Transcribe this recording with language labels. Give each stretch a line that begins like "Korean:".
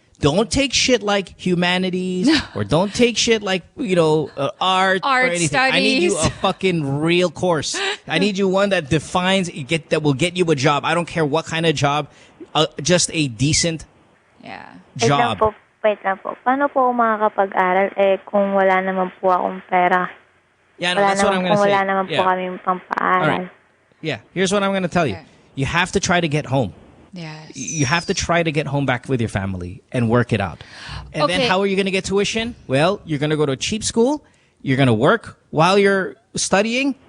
English: Don't take shit like humanities or don't take shit like, art or anything. Studies. I need you a fucking real course. I need you one that defines, that will get you a job. I don't care what kind of job, just a decent job.
Filipino: Wait lang po. Paano po ako makakapag-aral kung wala naman po akong pera?
English: Yeah, no, that's what I'm going to say.
Filipino: Kung wala naman po kaming pampaaral.
English: All right. Yeah, here's what I'm going to tell you. You have to try to get home. Yes. You have to try to get home back with your family and work it out. And then how are you going to get tuition? Well, you're going to go to a cheap school. You're going to work while you're studying.